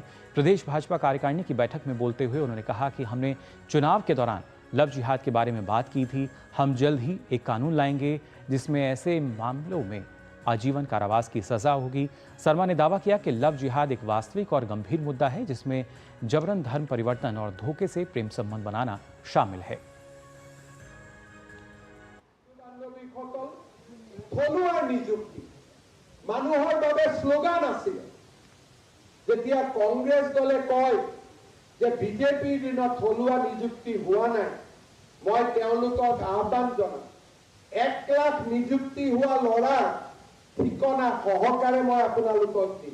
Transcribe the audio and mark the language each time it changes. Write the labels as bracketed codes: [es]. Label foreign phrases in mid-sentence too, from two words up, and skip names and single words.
[hi] प्रदेश भाजपा कार्यकारिणी की बैठक में बोलते हुए उन्होंने कहा कि हमने चुनाव के दौरान लव जिहाद के बारे में बात की थी। हम जल्द ही एक कानून लाएंगे जिसमें ऐसे मामलों में आजीवन कारावास की सजा होगी। शर्मा ने दावा किया कि लव जिहाद एक वास्तविक और गंभीर मुद्दा है जिसमें जबरन धर्म परिवर्तन और धोखे से प्रेम संबंध बनाना शामिल है। [as] থলুৱাৰ নিযুক্তি মানুহৰ বাবে শ্লোগান আছিল। যেতিয়া কংগ্ৰেছ দলে কয় যে বিজেপিৰ দিনত থলুৱা নিযুক্তি হোৱা নাই, মই তেওঁলোকক আহ্বান জনাম 1 লাখ নিযুক্তি হোৱা ল'ৰাৰ ঠিকনা সহকাৰে মই আপোনালোকক দিম।